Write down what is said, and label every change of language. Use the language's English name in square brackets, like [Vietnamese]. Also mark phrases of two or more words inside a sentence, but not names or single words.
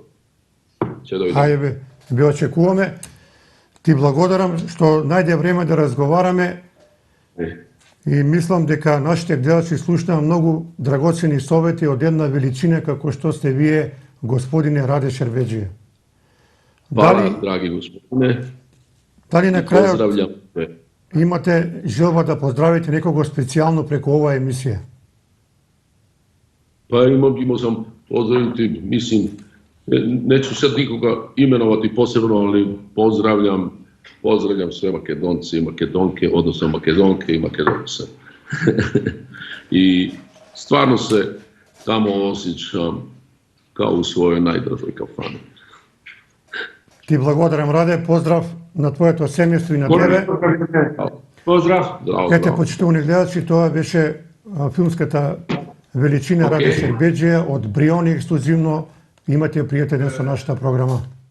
[Macedonian] Хајде, ве очекуваме. Ти благодарам што најде време да разговараме и мислам дека нашите гледачи слушнаа многу драгоцени совети од една величина како што сте вие, господине Раде Шербеджија. [Croatian] Hvala, dragi gospodine. [Macedonian] Дали на крајот [Croatian] Pozdravljam te. [Macedonian] имате желба да поздравите некого специјално преку оваа емисија? [Croatian] Pa imao sam pozdraviti, mislim, neću sad nikoga imenovati posebno, ali pozdravljam sve Makedonce i Makedonke, odnosno Makedonke i Makedonce. I stvarno se tamo osjećam kao u svojoj najdražoj kafani. [Macedonian] Ти благодарам, Раде, поздрав на твоето семејство и на тебе. Поздрав! Ете, почитувани гледачи, тоа беше филмската величина Раде Шербеджија од Бриони ексклузивно. Имате пријатен ден со нашата програма.